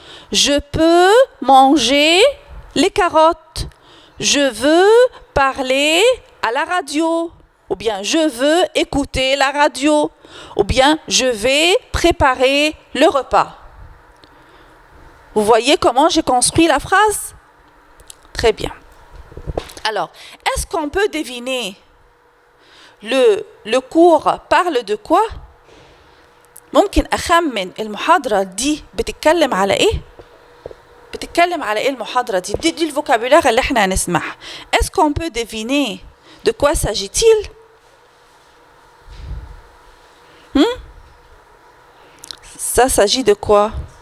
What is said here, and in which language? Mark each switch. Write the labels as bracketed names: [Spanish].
[French] Je peux manger les carottes. Je veux parler à la radio. » Ou bien « Je veux écouter la radio. » Ou bien « Je vais préparer le repas. » Vous voyez comment j'ai construit la phrase? Très bien. Alors, est-ce qu'on peut deviner le cours parle de quoi؟ [Arabic] ممكن أخمن المحاضرة دي بتتكلم على إيه؟ بتتكلم على إيه المحاضرة دي؟ دي الفوكابulaire اللي إحنا هنسمعها. [French] Est-ce qu'on peut deviner de quoi s'agit-il? Ça s'agit de quoi?